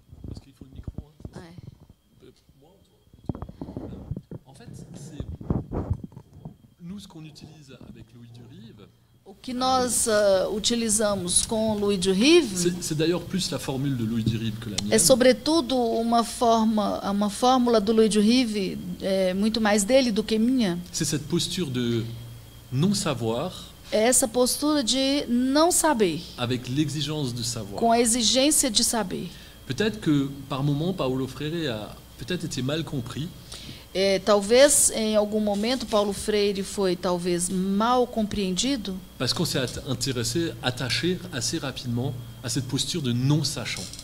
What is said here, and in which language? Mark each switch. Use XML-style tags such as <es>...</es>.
<fr>Est-ce qu'il faut le micro, hein?</fr> <pt>É.</pt> <fr>Moi ou toi? En fait, c'est nous ce qu'on utilise avec Louis Durive.</fr> <pt>O que nós utilizamos com Louis de Rive</pt> <fr>C'est d'ailleurs plus la formule de Louis Durive que la mienne.</fr> <pt>é, sobretudo, uma fórmula do Louis de Rive, muito mais dele do que minha.</pt> <fr>C'est cette posture de non-savoir</fr> <pt>É essa postura de não saber,</pt> <fr>avec l'exigence de savoir.</fr> <pt>com a exigência de saber.</pt> <fr>Peut-être que par moment, Paulo Freire a peut-être été mal compris.</fr> <pt>Talvez, em algum momento, Paulo Freire foi talvez mal compreendido,</pt> <fr>Parce qu'on s'est attaché assez rapidement à cette posture de non-sachant.</fr>